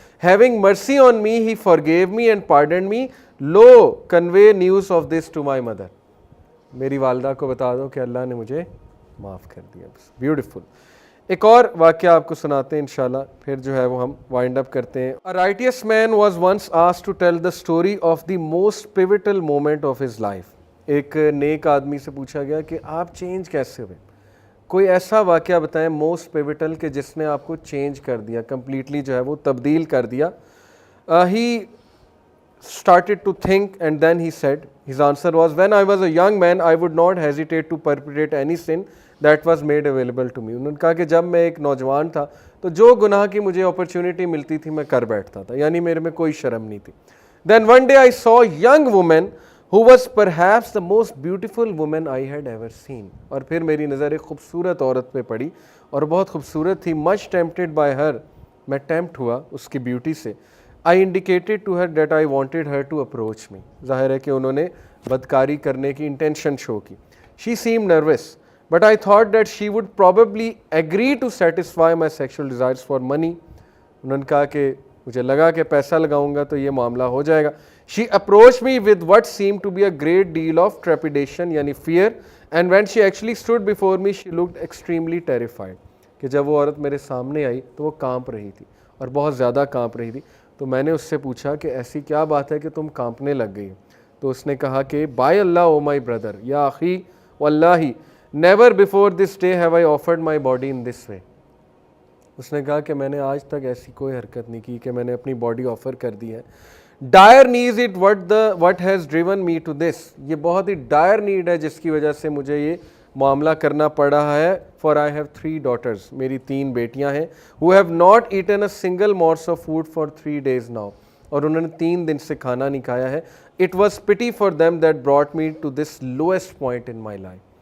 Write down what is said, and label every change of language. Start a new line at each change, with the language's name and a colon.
English: Having mercy on me he forgave me and pardoned me, lo convey news of this to my mother.
Urdu: میری والدہ کو بتا دو کہ اللہ نے مجھے معاف کر دیا. بیوٹیفل. ایک اور واقعہ آپ کو سناتے ہیں انشاءاللہ, پھر جو ہے وہ ہم وائنڈ اپ کرتے ہیں.
English: A righteous man was once asked to tell the story of the most pivotal moment of his life.
Urdu: ایک نیک آدمی سے پوچھا گیا کہ آپ چینج کیسے ہوئے, کوئی ایسا واقعہ بتائیں موسٹ پیوٹل کہ جس نے آپ کو چینج کر دیا, کمپلیٹلی جو ہے وہ تبدیل کر دیا.
English: He started to think and then he said, his answer was, when I was a young man I would not hesitate to perpetrate any sin that was made available to me.
Urdu: انہوں نے کہا کہ جب میں ایک نوجوان تھا تو جو گناہ کی مجھے اپرچونٹی ملتی تھی میں کر بیٹھتا تھا, یعنی میرے میں کوئی شرم نہیں تھی.
English: Then one day I saw a young woman who was perhaps the most beautiful woman I had ever seen.
Urdu: اور پھر میری نظر ایک خوبصورت عورت پہ پڑی اور بہت خوبصورت تھی.
English: Much tempted by her,
Urdu: میں ٹیمپٹ ہوا اس کی بیوٹی سے.
English: I indicated to her that I wanted her to approach me.
Urdu: ظاہر ہے کہ انہوں نے بدکاری کرنے کی انٹینشن شو کی.
English: She seemed nervous, but I thought that she would probably agree to satisfy my sexual desires for money.
Urdu: انہوں نے کہا کہ مجھے لگا کہ پیسہ لگاؤں گا تو یہ معاملہ ہو جائے گا.
English: She approached me with what seemed to be a great deal of trepidation, یعنی fear, and when she actually stood before me she looked extremely terrified.
Urdu: کہ جب وہ عورت میرے سامنے آئی تو وہ کانپ رہی تھی اور بہت زیادہ کانپ رہی تھی. تو میں نے اس سے پوچھا کہ ایسی کیا بات ہے کہ تم کانپنے لگ گئی. تو اس نے کہا کہ
English: by Allah O my brother,
Arabic: یا اخی
English: واللہ never before this day have I offered my body in this way.
Urdu: اس نے کہا کہ میں نے آج تک ایسی کوئی حرکت نہیں کی کہ میں نے اپنی باڈی آفر کر دی ہے.
English: Direness it what has driven me to this.
Urdu: یہ بہت ہی ڈائر نیڈ ہے جس کی وجہ سے مجھے یہ معاملہ کرنا پڑ رہا ہے.
English: For I have 3 daughters.
Urdu: میری 3 بیٹیاں ہیں.
English: who have not eaten a single morsel of food for 3 days now.
Urdu: اور انہوں نے 3 دن سے کھانا نہیں کھایا ہے.
English: It was pity for them that brought me to this lowest point in my life.